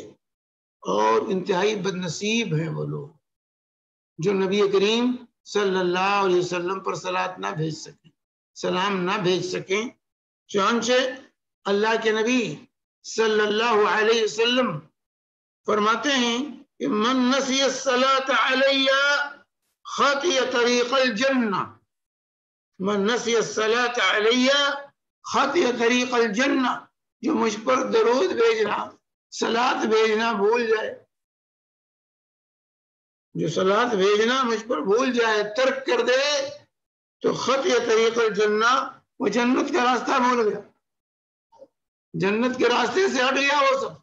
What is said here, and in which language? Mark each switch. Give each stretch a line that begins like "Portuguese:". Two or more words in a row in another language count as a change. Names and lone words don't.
Urdu: اور انتہائی بدنصیب ہیں وہ لوگ جو نبی کریم صلی اللہ علیہ وسلم پر صلات نہ بھیج سکیں، سلام نہ بھیج سکیں۔ چنانچہ اللہ کے نبی صلی اللہ علیہ وسلم فرماتے ہیں کہ
Arabic: من نسی الصلاۃ علی خطی طریق الجنہ، من نسی الصلاۃ علی خطی طریق الجنہ،
Urdu: جو مجھ پر درود بھیجنا، صلات بھیجنا بھول جائے، جو صلات بھیجنا مجھ پر بھول جائے، ترک کر دے، تو
Arabic: خطی طریق الجنہ،
Urdu: وہ جنت کا راستہ بھول گیا، جنت کے راستے سے ہٹ گیا وہ سب۔